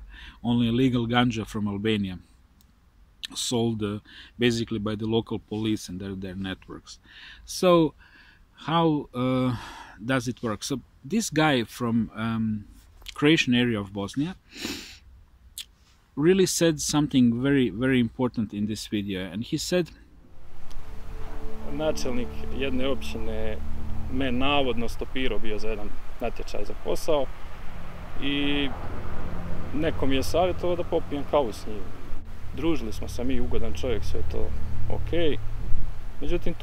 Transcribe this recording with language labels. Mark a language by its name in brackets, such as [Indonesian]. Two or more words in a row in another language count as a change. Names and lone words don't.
[English] Only illegal ganja from Albania, sold basically by the local police and their networks. So how does it work? So this guy from Croatian area of Bosnia really said something very, very important in this video, and he said, [Croatian] načelnik jedne općine me navodno stopirao bio za jedan natječaj za posao i neko mi je savjetovao da popijem kavu s njim. Družili smo se mi, ugodan čovjek, sve to ok.